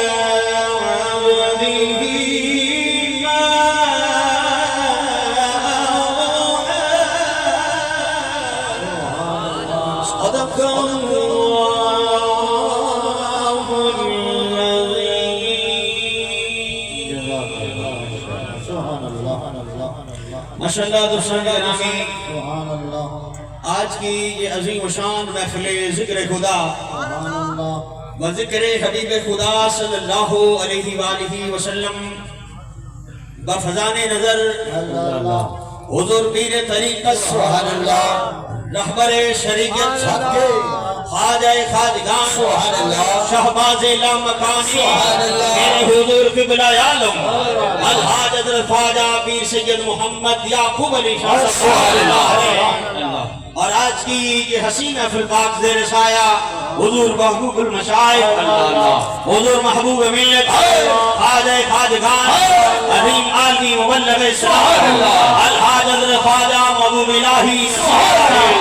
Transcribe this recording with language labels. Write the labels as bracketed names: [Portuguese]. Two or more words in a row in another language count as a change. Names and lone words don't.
[Arabic] عبده ما أوحى صدق الله العظيم. [Urdu] ماشاءاللہ دوستو آج کی یہ عظیم شان محفل ذکر خدا و ذکر حبیب خدا [Arabic] صلی اللہ علیہ وسلم [Urdu] بفیضان نظر حضور پیر طریقت [Arabic] سبحان اللہ [Urdu] رہبر شریعت خواجہ خواجگان [Arabic] سبحان اللہ [Urdu] شہباز لامکانی [Arabic] سبحان اللہ [Urdu] میرے حضور قبلہ عالم الحاج حضرت خواجہ پیر سید محمد یعقوب علی شاہ [Arabic] سبحان اللہ. [Urdu] اور آج کی یہ حسین محفل پاک زیر سایہ حضور محبوب المشائخ حضور محبوب ملت خواجہ خواجگان عظیم عالمی مبلغ اسلام الحاج حضرت خواجہ محبوب الہی سبحان